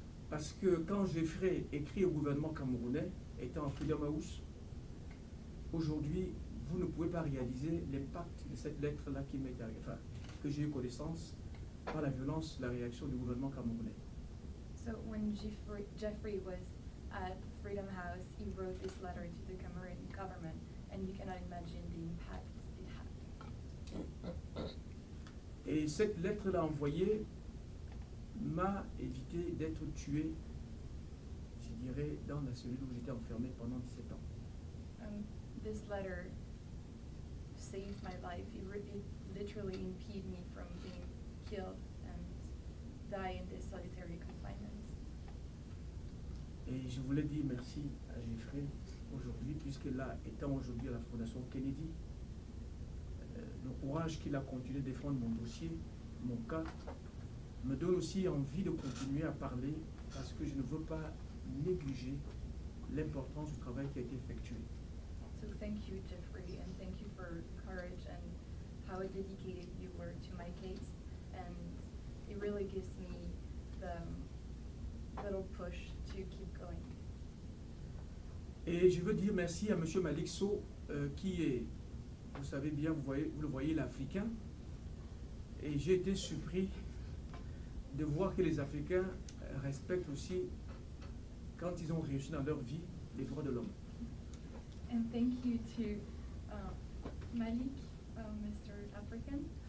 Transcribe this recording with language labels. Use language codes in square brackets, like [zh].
[fr] Parce que quand Jeffrey écrit au gouvernement camerounais, étant en Freedom House, aujourd'hui, vous ne pouvez pas réaliser l'impact de cette lettre-là qui m'est arrivée, enfin, que j'ai eu connaissance par la violence, la réaction du gouvernement camerounais. [en] So when Jeffrey was at Freedom House, he wrote this letter to the Cameroon government, and you cannot imagine the impact it had. [fr] Et cette lettre-là envoyée m'a évité d'être tué, je dirais, dans la cellule où j'étais enfermé pendant 17 ans. [en] This letter saved my life. It literally impeded me from being killed and die in this solitary confinement. [fr] Et je voulais dire merci à Jeffrey aujourd'hui, puisque là, étant aujourd'hui à la Fondation Kennedy, le courage qu'il a continué de défendre mon dossier, mon cas, me donne aussi envie de continuer à parler, parce que je ne veux pas négliger l'importance du travail qui a été effectué. [en] So thank you, Jeffrey, and thank you for courage and how dedicated you were to my case. And it really gives me the little push to keep going. [fr] Et je veux dire merci à M. Malik Sow, qui est, vous savez bien, vous le voyez, l'Africain. Et j'ai été surpris de voir que les Africains respectent aussi, quand ils ont réussi dans leur vie, les droits de l'homme. [en] And thank you to Malik, Mr. African.